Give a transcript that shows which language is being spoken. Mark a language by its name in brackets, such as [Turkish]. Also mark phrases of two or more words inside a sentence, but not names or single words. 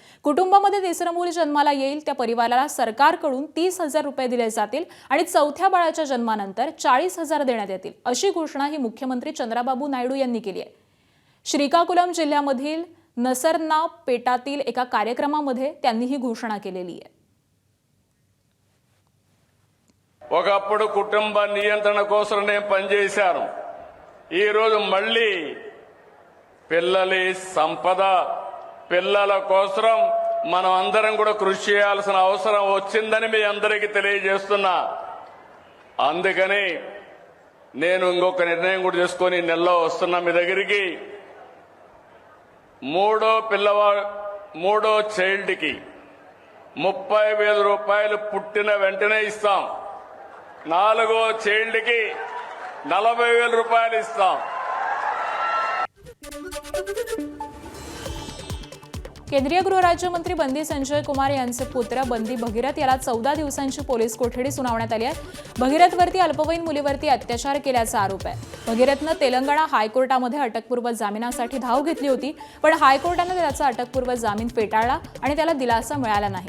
[Marathi] कुटुंबामध्ये 3रं मूल जन्माला येईल त्या परिवाराला सरकारकडून 30,000 रुपये दिले जातील आणि 4थ्या बाळाच्या जन्मानंतर 40,000 देण्यात येतील अशी घोषणा ही मुख्यमंत्री चंद्राबाबू नायडू यांनी केली आहे. श्रीकाकुलम जिल्ह्यामधील नसरनापेटातील एका कार्यक्रमामध्ये त्यांनी ही घोषणा केलेली आहे. [Telugu] ఒకప్పుడు కుటుంబ నియంత్రణ కోసం నేను పనిచేశాను. ఈరోజు మళ్ళీ పిల్లలి సంపద పిల్లల కోసం మనం అందరం కూడా కృషి చేయాల్సిన అవసరం వచ్చిందని మీ అందరికీ తెలియజేస్తున్నా. అందుకని నేను ఇంకొక నిర్ణయం కూడా చేసుకొని నెలలో వస్తున్నా మీ దగ్గరికి. మూడో చైల్డ్కి 30,000 రూపాయలు పుట్టిన వెంటనే ఇస్తాం. 4వ చైల్డ్కి 40,000 రూపాయలు ఇస్తాం. [Marathi] केंद्रीय गृहराज्यमंत्री बंदी संजय कुमार यांचे पुत्र बंदी भगीरथ याला 14 दिवसांची पोलीस कोठडी सुनावण्यात आली आहे. भगीरथवरती अल्पवयीन मुलीवरती अत्याचार केल्याचा आरोप आहे. भगीरथनं तेलंगणा हायकोर्टामध्ये अटकपूर्व जामिनासाठी धाव घेतली होती, पण हायकोर्टाने त्याचा अटकपूर्व जामीन फेटाळला आणि त्याला दिलासा मिळाला नाही.